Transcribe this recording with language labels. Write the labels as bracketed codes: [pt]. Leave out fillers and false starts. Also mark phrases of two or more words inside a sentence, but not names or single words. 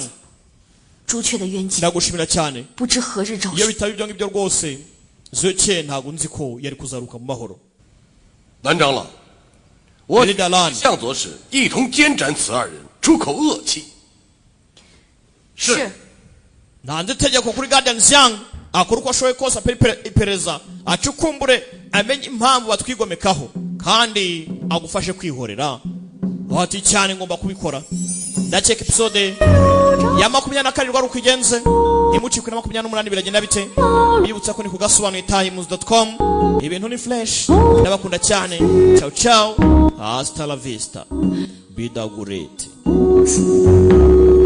[zh] 朱雀的冤情 [rw] ndagushimira cyane [zh] 不知何日昭 [rw] iyo [zh] 雪。 [rw] bitaba ibyo ngibyo rwose Zuke ntago nzi ko yari kuzaruka mu mahoro [zh] 南长老，我 [rw] Dalan [zh] 向左使一同监斩此二人，出口恶气。是。 [rw] nanze itegeko kuri Guardian Zhang akora uko ashoboye kose iperereza acukumbure amenye impamvu batwigomekaho kandi agufashe kwihorera wati cyane ngomba kubikora ndakeka episode ya 27 rwari uko igenze ntimucikwe na 28 biragenda bite bibutsa ko ni kugasobanuye times.com ibintu ni flash ndabakunda cyane [it] ciao ciao [es] hasta la vista [rw] bidagurete